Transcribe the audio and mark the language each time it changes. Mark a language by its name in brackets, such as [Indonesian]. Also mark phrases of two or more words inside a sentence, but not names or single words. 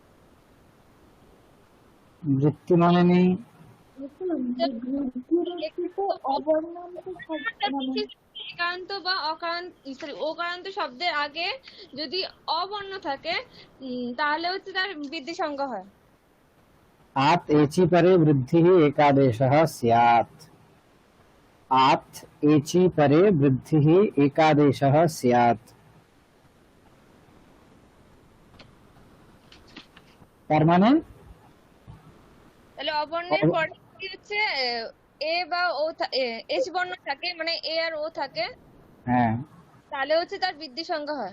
[Bangla] বৃত্তি মানে নেই। বৃদ্ধিরক্ষিত অবর্ণান্ত মানে একারান্ত বা অকারান্ত, সরি ওকারান্ত শব্দের আগে যদি অবর্ণ থাকে তাহলে হচ্ছে তার বৃদ্ধি সংজ্ঞা হয়। [Sanskrit] आत् एचि परे वृद्धिः एकादेशः स्यात्। आत् एचि परे वृद्धिः एकादेशः स्यात्। [Bangla] তার মানে তাহলে অবর্ণের পরে কি হচ্ছে এ বা ও এস বর্ণ থাকে, মানে এ আর ও থাকে, হ্যাঁ তাহলে হচ্ছে তার বৃদ্ধি সংজ্ঞা হয়।